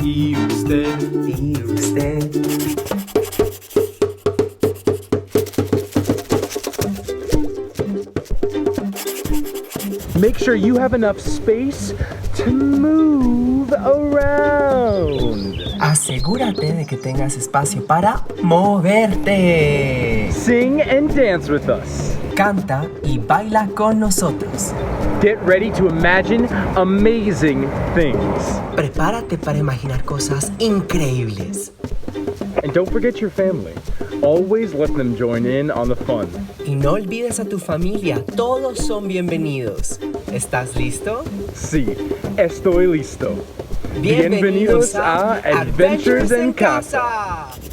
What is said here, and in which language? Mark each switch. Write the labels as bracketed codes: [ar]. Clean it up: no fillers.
[es] ¿Y usted? ¿Y usted? [en] Make sure you have enough space to move around. [es] Asegúrate de que tengas espacio para moverte. [en] Sing and dance with us. [es] Canta y baila con nosotros. [en] Get ready to imagine amazing things. [es] Prepárate para imaginar cosas increíbles. [en] And don't forget your family. Always let them join in on the fun. [es] Y no olvides a tu familia, todos son bienvenidos. ¿Estás listo? Sí, estoy listo. Bienvenidos a Adventures en Casa.